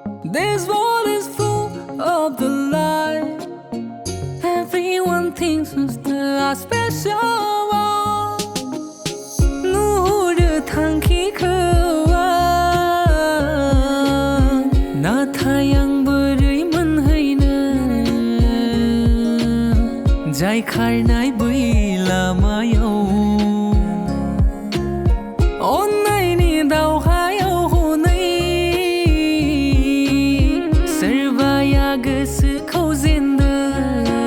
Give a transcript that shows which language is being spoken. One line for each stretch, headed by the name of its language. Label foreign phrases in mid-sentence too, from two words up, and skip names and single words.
English: This world is full of the light. Everyone thinks it's the last special one.
Bodo: Nuhurw Thangkhikwo नाथाय आं बोरै मोनहैनो जाय खारनाय बै लामायाव अन्नायनि दावहायाव हनै सोरबाया गोसोखौ जेनदों